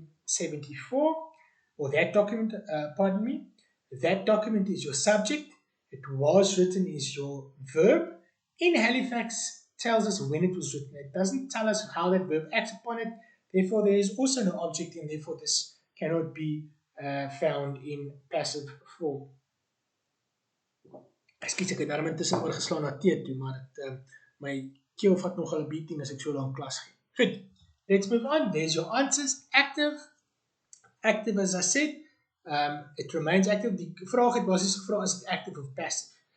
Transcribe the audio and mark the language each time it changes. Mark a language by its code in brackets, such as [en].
[en] 74, or that document, pardon me, that document is your subject. It was written is your verb. In Halifax tells us when it was written. It doesn't tell us how that verb acts upon it. Therefore, there is also no object, and therefore this cannot be found in passive form. [af] Ekskuus, ek het daarom intussen oorgeslaan na tee toe, maar my keel vat nogal 'n beating as ek so lank klas gee. [en] Goed, let's move on. There's your answers. Active. Active, as I said, it remains active. [af] Die vraag het basies gevra, is het active of passive?